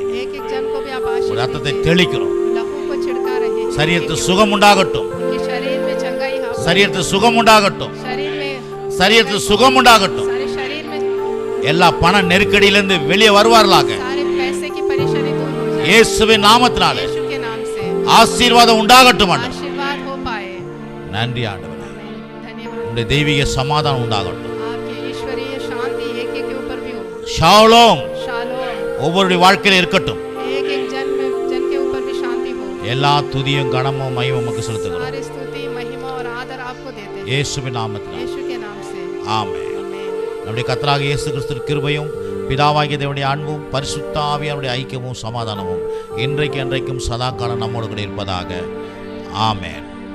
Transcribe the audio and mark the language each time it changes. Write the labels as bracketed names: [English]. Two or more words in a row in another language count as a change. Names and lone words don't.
[Hindi] एक एक जन को भी आप [Tamil] ஒரு [Hindi] आशीष [Tamil] ரத்தத்தை [Hindi] दीजिए। [Tamil] தெளிக்கிறோம். [Hindi] लहू को छिड़का रहे। [Tamil] சரீரத்தில் சுகம் உண்டாகட்டும். [Hindi] उनके शरीर में चंगाई हो। [Tamil] சரீரத்தில் சுகம் உண்டாகட்டும். [Hindi] शरीर में [Tamil] சரீரத்தில் சுகம் உண்டாகட்டும். [Hindi] सारे शरीर में [Tamil] எல்லா பண நெருக்கடியிலிருந்து வெளியே வருவார்களாக. [Hindi] सारे पैसे की परेशानी दूर हो जाए। [Tamil] இயேசுவின் நாமத்தினாலே [Hindi] यीशु के नाम से [Tamil] ஆசீர்வாதம் உண்டாகட்டும் ஆண்டவரே. [Hindi] आशीर्वाद हो पाए। [Tamil] நன்றி ஆண்டவரே. [Hindi] धन्यवाद। [Tamil] உம்முடைய தெய்வீக சமாதானம் உண்டாகட்டும். [Hindi] आपकी ईश्वरीय शांति एक एक के ऊपर भी हो। [Tamil] ஷாலோம் [Hindi] शालोम [Tamil] ஒவ்வொருடைய வாழ்க்கையில இருக்கட்டும். [Hindi] एक एक जन के ऊपर भी शांति हो। [Tamil] எல்லா துதியும் கனமும் மகிமையும் உமக்கு செலுத்துகிறோம். [Hindi] सारी स्तुति महिमा और आदर आपको देते हैं। [Tamil] இயேசுவின் நாமத்தினாலே [Hindi] यीशु के नाम से [Tamil] ஆமென். [Hindi] आमीन। [Tamil] நம்முடைய கர்த்தராகிய இயேசு கிறிஸ்துவின் கிருபையும் பிதாவாகிய தேவனுடைய அன்பும் பரிசுத்த ஆவியானுடைய ஐக்கியமும் சமாதானமும் இன்றைக்கு என்றைக்கும் சதா காலம் நம்மோடு கூட இருப்பதாக. ஆமென்.